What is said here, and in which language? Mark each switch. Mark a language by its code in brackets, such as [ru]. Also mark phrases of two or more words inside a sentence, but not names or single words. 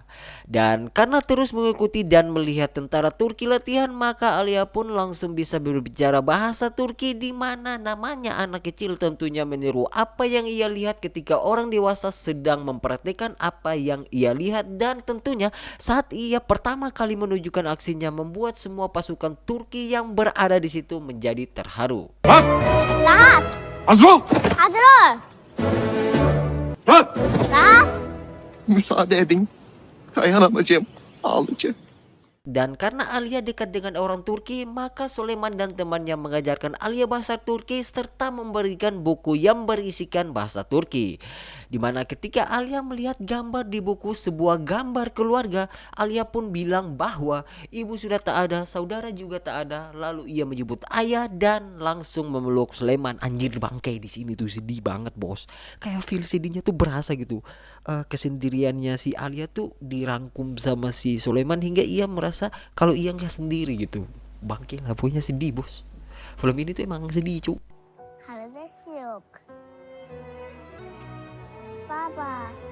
[id] Dan karena terus mengikuti dan melihat tentara Turki latihan, maka Alia pun langsung bisa berbicara bahasa Turki, di mana namanya anak kecil tentunya meniru apa yang ia lihat ketika orang dewasa sedang mempraktikkan apa yang ia lihat. Dan tentunya saat ia pertama kali menunjukkan aksinya membuat semua pasukan Turki yang berada di situ menjadi terharu. [tr] Rahat. Azro! Hazır ol. Rahat! Rahat. Müsaade edin. Dayanamacağım. Ağlayacağım. [id] Dan karena Alia dekat dengan orang Turki, maka Sulaiman dan temannya mengajarkan Alia bahasa Turki serta memberikan buku yang berisikan bahasa Turki. Dimana ketika Alia melihat gambar di buku, sebuah gambar keluarga, Alia pun bilang bahwa ibu sudah tak ada, saudara juga tak ada. Lalu ia menyebut ayah dan langsung memeluk Sulaiman. Anjir, bangkai di sini tuh sedih banget bos. Kayak feel sedihnya tuh berasa gitu. Kesendiriannya si Alia tuh dirangkum sama si Sulaiman hingga ia merasa kalau ia nggak sendiri gitu. Bangke lah, pokoknya sedih bos. Film ini tuh emang sedih cu. [tr] Kardeş yok. Baba.